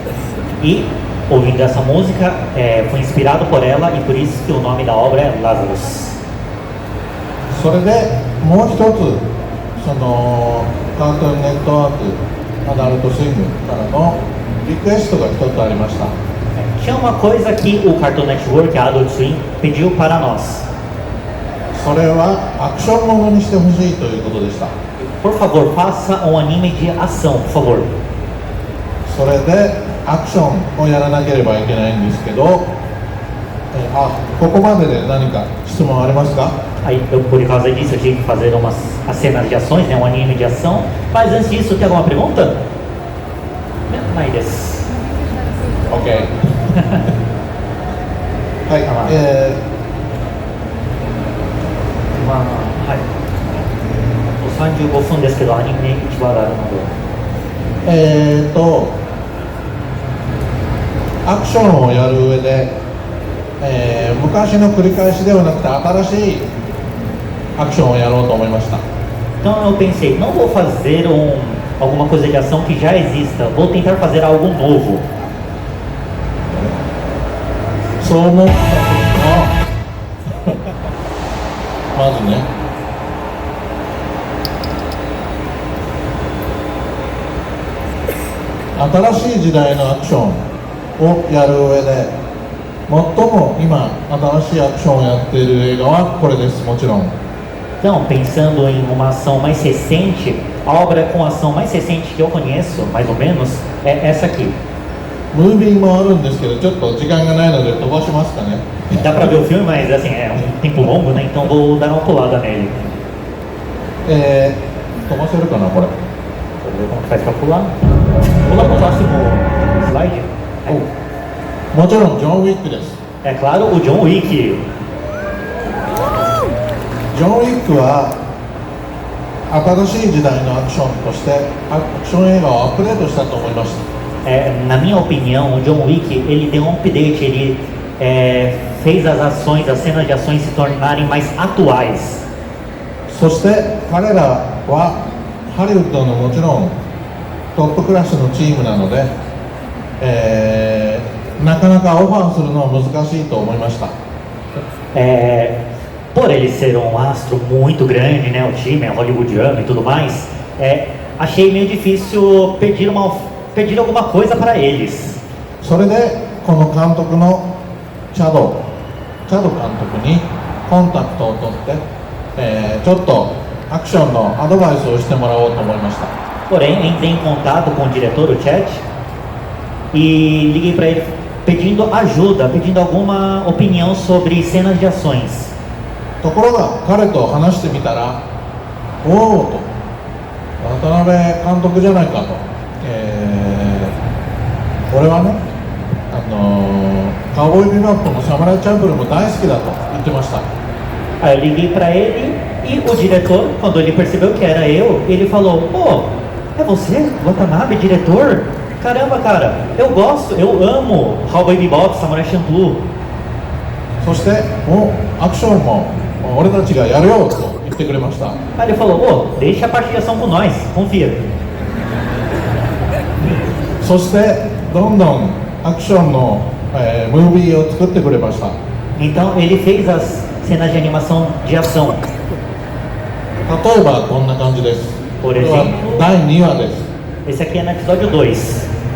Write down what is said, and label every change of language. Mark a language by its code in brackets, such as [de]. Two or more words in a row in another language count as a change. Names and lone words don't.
[pt] E ouvindo essa música, foi inspirado por ela e por isso que o nome da obra é Lazarus. [ja] それでもう一つそのカートゥーンネットワークアダルトスイングからのリクエストが一つありました。 [pt] Tinha uma coisa que o Cartoon Network, a Adult Swim, pediu para nós. [ja] それはアクションものにしてほしいということでした。 [pt] Por favor, faça um anime de ação, por favor. [ja] それでアクションをやらなければいけないんですけど、ここまでで何か質問ありますか？ [pt] Aí, por causa disso, eu tive que fazer as cenas de ações, né, um anime de ação. Mas antes disso, tem alguma pergunta? Não, [ja] です. OK はい、まあ、はい。35分ですけど、アニメ1話があるので。アクションをやる上で、昔の繰り返しではなくて新しいアクションをやろうと思いました。 [pt] Então eu pensei, não vou fazer alguma coisa de ação que já exista, vou tentar fazer algo novo. [ja] そう思ったまずね、新しい時代のアクションをやる上で最も今新しいアクションをやっている映画はこれです。もちろん。 [pt] Então, pensando em uma ação mais recente, a obra com ação mais recente que eu conheço, mais ou menos, é essa aqui. [ja] ムービーもあるんですけど、ちょっと時間がないので飛ばしますかね。 [pt] Dá pra ver o filme, mas assim, é um tempo longo, né? Então vou dar uma pulada nele. [ja] 飛ばせるかなこれ。 [pt] Deixa eu ver como que faz pra pular. Pula pro próximo slide. [ja] もちろんジョン・ウィックです。 [pt] É claro, o John Wick. [ja] ジョン・ウィックは新しい時代のアクションとしてアクション映画をアップデートしたと思いました。 [pt] Na minha opinião, o John Wick ele deu um update, ele fez as ações, as cenas de ações se tornarem mais atuais. [ja] そして彼らはハリウッドのもちろんトップクラスのチームなので、なかなかオファーするのは難しいと思いました。 [pt] Por ele ser um astro muito grande, né, o time é hollywoodiano e tudo mais, achei meio difícil pedir alguma coisa para eles. [ja] それでこの監督のチャド監督にコンタクトを取って、ちょっとアクションのアドバイスをしてもらおうと思いました。 [pt] Porém, entrei em contato com o diretor, o Chad, e liguei para ele pedindo ajuda, pedindo alguma opinião sobre cenas de ações. [ja] ところが彼と話してみたら、おおと、渡辺監督じゃないかと、俺はね、カウボーイビバップもサムライチャンプルも大好きだと言ってました。 [pt] Aí eu liguei para ele e o diretor, quando ele percebeu que era eu, ele falou: Pô, é você, Watanabe, diretor? Caramba, cara, eu gosto, eu amo Cowboy Bebop, Samurai Champloo. [ja] そしてアクションも俺たちがやるよと言ってくれました。 [pt] Aí ele falou: Pô, deixa a parte de ação com nós, confia. [ja] そしてどんどんアクションの、ムービーを作ってくれました。 [pt] Então ele fez as cenas de animação de ação. [ja] 例えばこんな感じです。 [pt] Por [ja] これは [pt] exemplo, [ja] 第2話です。 [pt] esse aqui é no episódio 2.